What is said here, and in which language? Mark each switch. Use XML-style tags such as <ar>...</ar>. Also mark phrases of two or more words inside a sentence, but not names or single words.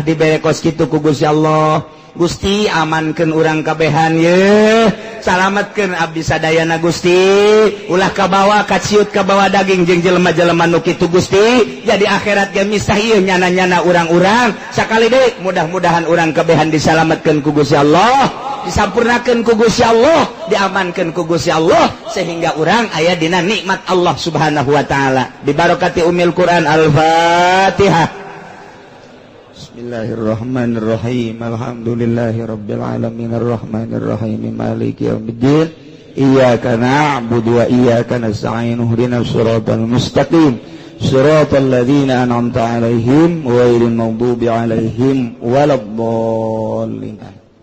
<su>dibere kos kitu ku Gusti Allah Gusti amankeun urang kabehan ye salametkeun abdi sadayana Gusti ulah kabawa kaciut kabawa daging jeung jelema-jelema nu kitu Gusti jadi akhirat ge misah ieu nyana-nyana urang-urang sakali deui mudah-mudahan urang kabehan disalametkeun ku Gusti Allah disampurnakeun ku Gusti Allah diamankeun ku Gusti Allah sehingga urang aya dina nikmat</su> <ar>الله سبحانه و تعالى ببركة أم القرآن الفاتحة. بسم الله الرحمن الرحيم. الحمد لله رب العالمين الرحمن الرحيم مالك يوم الدين. إياك نعبد و إياك نستعين. اهدنا الصراط المستقيم. صراط الذين أنعمت عليهم غير المغضوب عليهم ولا الضالين.</ar>